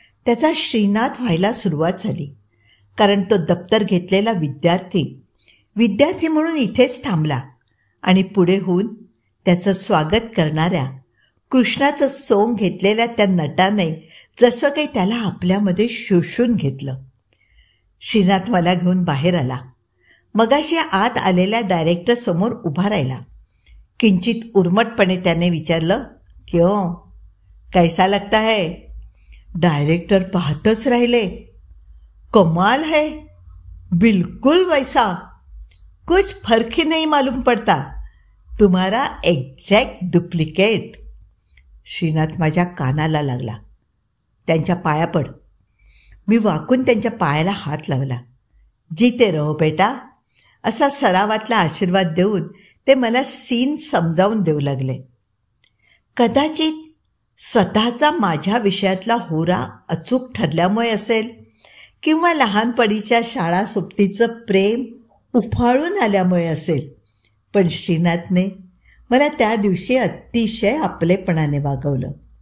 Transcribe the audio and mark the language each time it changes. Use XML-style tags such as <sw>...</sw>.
<mr>त्याचा श्रीनाथ व्हायला सुरुवात झाली, कारण तो दप्तर घेतलेला विद्यार्थी म्हणून इथेच थांबला आणि पुढे होऊन त्याचं स्वागत करणाऱ्या, कृष्णाचं सोंग घेतलेल्या त्या नटाने जसं काही त्याला आपल्यामध्ये शोषून घेतलं. श्रीनाथ मला घेऊन बाहेर आला. मगाशी आत आलेल्या डायरेक्टरसमोर उभा राहिला. किंचित उर्मटपणे त्याने विचारलं,</mr> <hi>क्यों, कैसा लगता है?</hi> <mr>डायरेक्टर पाहतच राहिले.</mr> <hi>कमाल है, बिल्कुल वैसा, कुछ फर्क ही नहीं मालूम पड़ता, तुम्हारा एग्जॅक्ट डुप्लिकेट.</hi> <mr>श्रीनाथ माझ्या कानाला लागला. त्यांच्या पाया पड. मी वाकून त्यांच्या पायाला हात लावला.</mr> <hi>जीते रहो बेटा,</hi> <mr>असा सरावातला आशीर्वाद देऊन ते मला सीन समजावून देऊ लागले. कदाचित स्वतःचा माझ्या विषयातला होरा अचूक ठरल्यामुळे असेल, किंवा लहानपणीच्या शाळा सुट्टीचं प्रेम उफाळून आल्यामुळे असेल, पण श्रीनाथने मला त्या दिवशी अतिशय आपलेपणाने वागवलं.</mr>